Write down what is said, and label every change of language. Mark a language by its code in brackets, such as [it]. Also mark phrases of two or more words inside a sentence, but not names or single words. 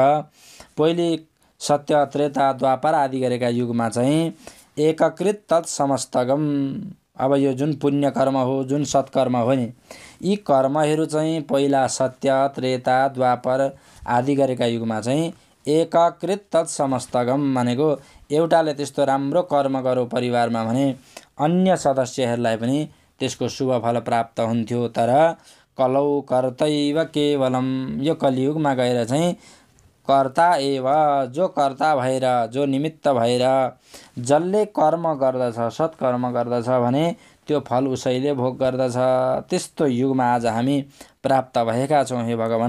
[ne] पहिले सत्य त्रेता द्वापर आदि गरेका युगमा चाहिँ [sa] एककृत तत्समस्तगम, [ne] अब यो जुन पुण्य कर्म हो, जुन सत्कर्म हो नि, यी कर्महरू चाहिँ पहिला सत्य त्रेता द्वापर आदि गरेका युगमा चाहिँ [sa] एककृत तत्समस्तगम [ne] भनेको एउटाले त्यस्तो राम्रो कर्म गर्यो परिवारमा भने अन्य सदस्यहरूलाई पनि त्यसको शुभ फल प्राप्त हुन्थ्यो। [sa] तर कलौ कर्तैव केवलम, [ne] यो कलियुगमा गएर चाहिँ [sa] कर्ता एव, [ne] जो कर्ता भएर, जो निमित्त भएर जसले कर्म गर्दछ, सत्कर्म गर्दछ भने त्यो फल उसैले भोग गर्दछ। त्यस्तो युगमा आज हामी प्राप्त भएका छौँ हे भगवान।